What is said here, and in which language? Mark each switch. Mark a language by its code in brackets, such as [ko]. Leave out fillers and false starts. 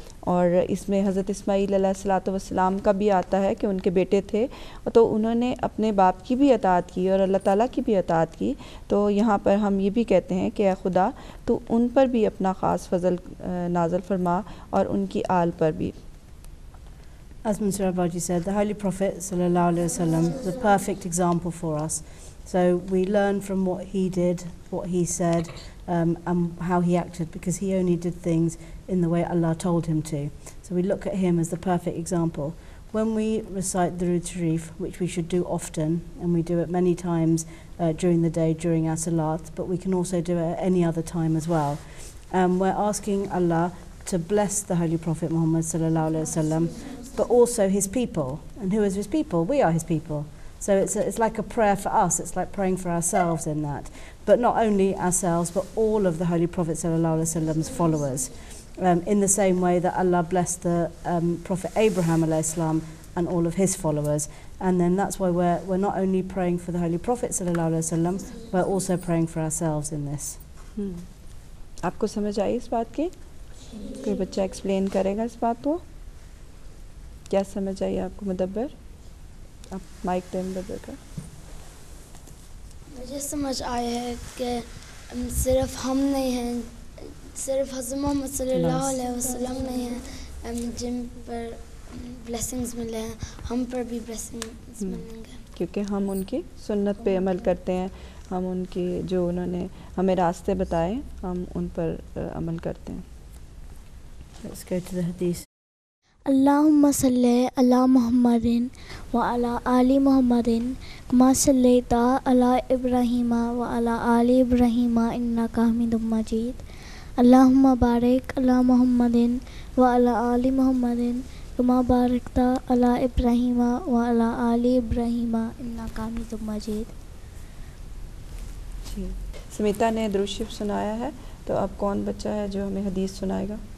[ur] اور اس میں حضرت اسماعیل علیہ السلام کا بھی آتا ہے کہ ان کے بیٹے تھے تو انہوں نے اپنے باپ کی بھی اطاعت کی اور اللہ تعالیٰ کی بھی اطاعت کی. تو یہاں پر ہم یہ بھی کہتے ہیں کہ اے خدا تو ان پر بھی اپنا خاص فضل نازل فرما اور ان کی آل پر بھی. [en] As Mr. Abaji said, the Holy Prophet sallallahu alaihi wasallam is a perfect example for us. So we learn from what he did, what he said, and how he acted, because he only did things in the way Allah told him to. So we look at him as the perfect example. When we recite Durood Sharif, which we should do often, and we do it many times during the day, during our salat, but we can also do it at any other time as well. We're asking Allah to bless the Holy Prophet Muhammad sallallahu alaihi wasallam, but also his people. And who is his people? We are his people. So it's like a prayer for us. It's like praying for ourselves in that. But not only ourselves, but all of the Holy Prophet sallallahu alaihi wasallam's followers. In the same way that Allah blessed the Prophet Abraham alayhi salam and all of his followers. And then that's why we're not only praying for the Holy Prophet sallallahu alaihi wasallam, we're also praying for ourselves in this. [ur] آپ کو سمجھ آئی اس بات کی؟ کوئی بچہ explain کرے گا اس بات کو؟ کیا سمجھ آئی آپ کو؟ مدبر آپ مائک دیں مدبر کا. مجھے سمجھ آیا ہے کہ صرف ہم نہیں ہیں, صرف حضرت محمد صلی اللہ علیہ وسلم نہیں ہیں جن پر بلیسنگز ملے ہیں, ہم پر بھی بلیسنگز ملیں گے, کیونکہ ہم ان کی سنت پہ عمل کرتے ہیں, ہم ان کی جو انہوں نے ہمیں راستے بتائے ہم ان پر عمل کرتے ہیں. [en] Let's go to the hadith. [ar] اللهم صل على محمد وعلى آل محمد كما صليت على إبراهيم وعلى آل إبراهيم إنك حميد مجيد. اللهم بارك على محمد وعلى آل محمد كما باركت على إبراهيم وعلى آل إبراهيم إنك حميد مجيد. [ur] جی, سمیتا نے درود شریف سنایا ہے, تو اب کون بچہ ہے جو ہمیں حدیث سنائے گا؟